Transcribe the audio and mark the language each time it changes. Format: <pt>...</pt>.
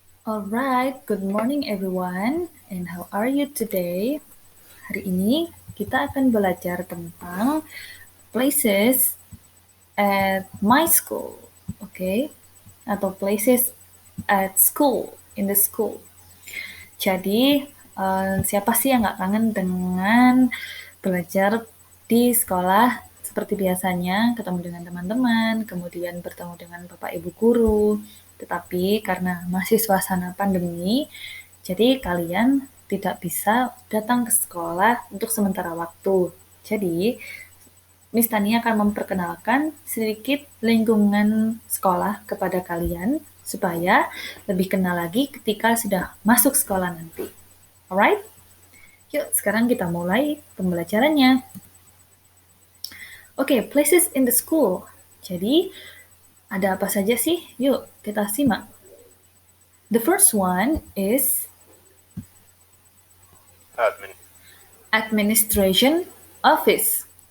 <en>Alright, good morning everyone, and how are you today?</en> <id>Hari ini kita akan belajar tentang</id> <en>places at my school, okay?</en> <id>Atau</id> <en>places at school, in the school.</en> <id>Jadi, siapa sih yang nggak kangen dengan belajar di sekolah seperti biasanya, ketemu dengan teman-teman, kemudian bertemu dengan Bapak Ibu guru. Tetapi karena masih suasana pandemi, jadi kalian tidak bisa datang ke sekolah untuk sementara waktu. Jadi, Miss Tania akan memperkenalkan sedikit lingkungan sekolah kepada kalian supaya lebih kenal lagi ketika sudah masuk sekolah nanti.</id> <en>Alright?</en> <id>Yuk, sekarang kita mulai pembelajarannya. Oke,</id> <en>places in the school.</en> <id>Jadi, ada apa saja sih? Yuk, kita simak.</id> <en>The first one is administration office.</en>